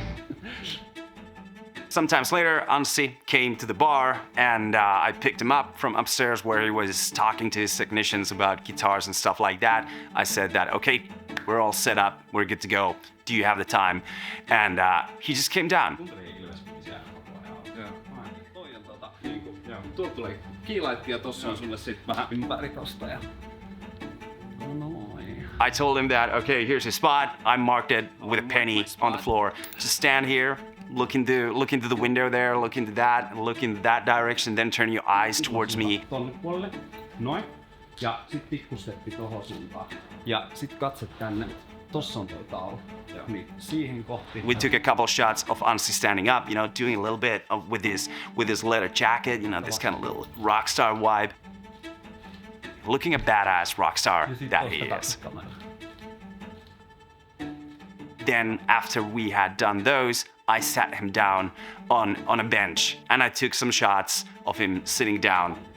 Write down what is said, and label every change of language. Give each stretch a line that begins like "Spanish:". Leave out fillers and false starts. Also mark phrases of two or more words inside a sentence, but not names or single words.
Finnish: Sometimes later, Anssi came to the bar and I picked him up from upstairs where he was talking to his technicians about guitars and stuff like that. I said that, okay, we're all set up, we're good to go. Do you have the time? And he just came down. Tuolta tulee kiilaitti ja tossa on sulle sit vähän ympäri tosta ja... Noin.
English: I told him that, okay, here's his spot. I marked it with a penny on the floor. Just stand here, look into the window there, look into that, look in that direction, then turn your eyes towards me.
Finnish: Tonne puolelle. Noin. Ja sit pikkusteppi tohon suuntaan. Ja sit katset tänne. Tossa on toi taulu. Niin, siihen kohti.
English: We took a couple shots of Anssi standing up, you know, doing a little bit of, with his leather jacket, you know, this kind of little rock star vibe. Looking a badass rock star that he is. Then after we had done those, I sat him down on a bench and I took some shots of him sitting down.